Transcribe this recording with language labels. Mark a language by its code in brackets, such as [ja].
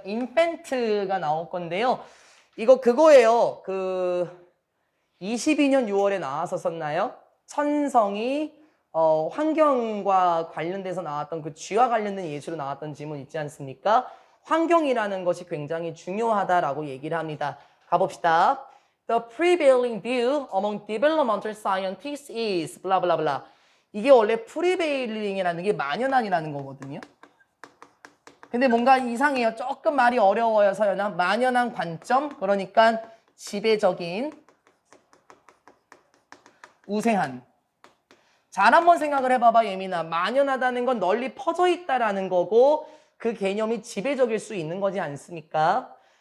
[ko] 인펜트가 나올 건데요. 이거 그거예요. 22년 6월에 나왔었나요? 천성이 환경과 관련돼서 나왔던 그 쥐와 관련된 예시로 나왔던 지문 있지 않습니까? 환경이라는 것이 굉장히 중요하다라고 얘기를 합니다. 가봅시다. [en] The prevailing view among developmental scientists is blah blah blah. [ko] 이게 원래 prevailing이라는 게 만연한이라는 거거든요. 근데 뭔가 이상해요. 조금 말이 어려워서요. 만연한 관점, 그러니까 지배적인 우세한. 잘 한번 생각을 해봐봐, 예민아. 만연하다는 건 널리 퍼져 있다라는 거고 그 개념이 지배적일 수 있는 거지 않습니까?